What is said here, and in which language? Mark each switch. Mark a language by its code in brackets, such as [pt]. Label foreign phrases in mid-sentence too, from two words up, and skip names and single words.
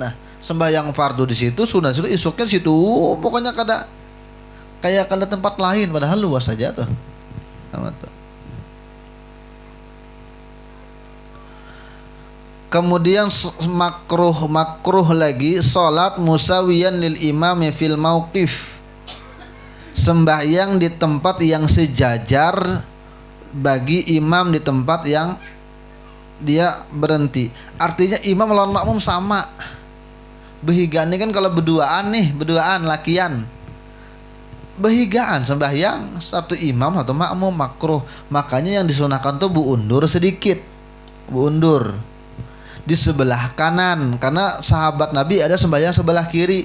[bjn] Nah, sembahyang fardu di situ, sunat itu isuknya di situ. Pokoknya kada kayak kada tempat lain, padahal luas saja tuh. [id] Sama tuh. Kemudian makruh lagi [ar] صلاة مساوياً للإمام في الموقف. [id] Sembahyang di tempat yang sejajar bagi imam di tempat yang dia berhenti. Artinya imam lawan makmum sama. [bjn] Behigaan ini kan kalau berduaan lakian. Behigaan sembahyang satu imam satu makmum makruh. Makanya yang disunahkan tuh buundur sedikit. Buundur di sebelah kanan, karena sahabat Nabi ada sembahyang sebelah kiri.